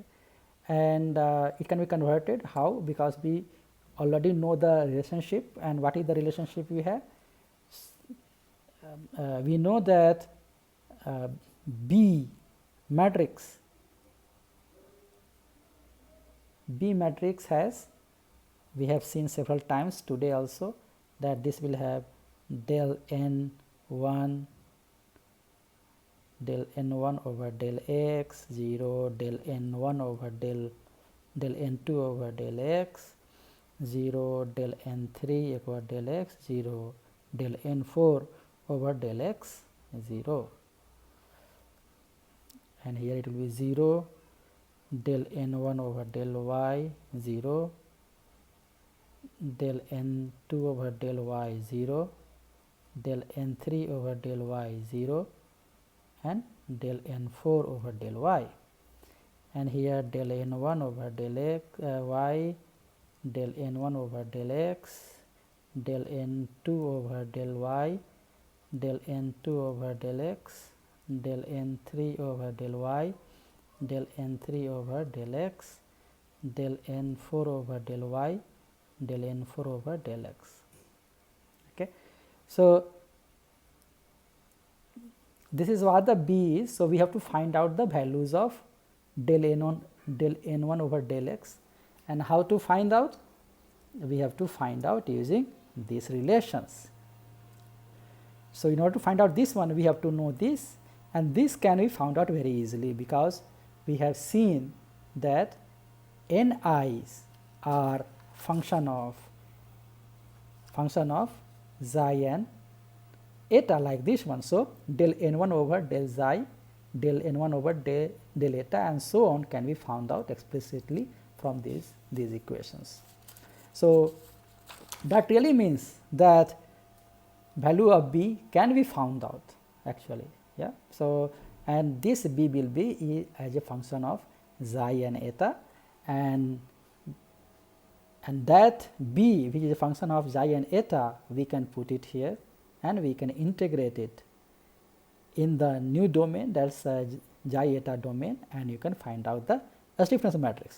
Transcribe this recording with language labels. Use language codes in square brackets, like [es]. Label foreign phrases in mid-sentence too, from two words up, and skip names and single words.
[en] And it can be converted how? Because we already know the relationship, and what is the relationship we have? We know that B matrix has, we have seen several times today also, that this will have del n1 over del x 0, del n1 over del n2 over del x 0, del n3 over del x 0, del n4 over del x 0, and here it will be 0, del n1 over del y 0, del n2 over del y 0, del n3 over del y 0, and del n4 over del y, and here del n1 over del x y, del n1 over del x, del n2 over del y, del n2 over del x, del n3 over del y, del n3 over del x, del n4 over del y, del n4 over del x. Okay. So, this is what the B is. So, we have to find out the values of del n1 over del x, and how to find out? We have to find out using these relations. So, in order to find out this one, we have to know this, and this can be found out very easily, because we have seen that ni's are function of xi and eta, like this one. So, del n1 over del xi, del n1 over del eta, and so on can be found out explicitly from these equations. So, that really means that value of B can be found out actually. Yeah. So, and this B will be as a function of xi and eta, and that B, which is a function of xi and eta, we can put it here and we can integrate it in the new domain, that's xi eta domain, and you can find out the stiffness matrix.